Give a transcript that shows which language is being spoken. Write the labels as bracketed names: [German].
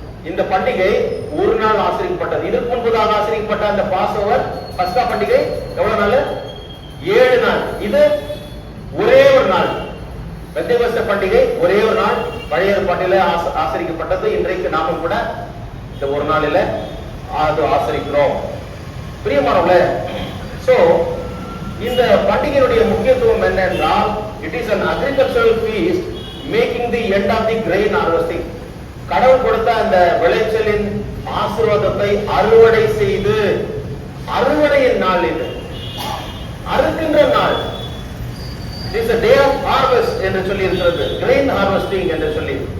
[Tamil] இந்த பண்டிகை ஒரு நாள் ஆசிரிக்கப்பட்டது. இதற்கு முன்பதாக ஆசிரிக்கப்பட்ட அந்த பாஸ் ஓவர் பஸ்கா பண்டிகை எவ்வளவு நாள்? 7 நாள். இது ஒரே ஒரு நாள். பெந்தேகோஸ்தே பண்டிகை ஒரே ஒரு நாள் பழைய ஏற்பாட்டில ஆசரிக்கப்பட்டது. இன்றைக்கு நாமும் கூட இந்த ஒரு நாளில அது ஆசரிக்கிறோம். பிரியமானவர்களே, சோ இந்த பண்டிகையுடைய முக்கியத்துவம் என்னென்றால், [English] It is an agricultural feast making the end of the grain harvesting. [Tamil] கடவுள் கொடுத்த அந்த விளைச்சலின் ஆசீர்வாதத்தை அறுவடை செய்து, அறுவடையின் நாள் இது, அறுக்கின்ற நாள். [English] It is a day of harvest [Tamil] என்று சொல்லி இருக்கிறது, [English] grain harvesting [Tamil] என்று சொல்லி.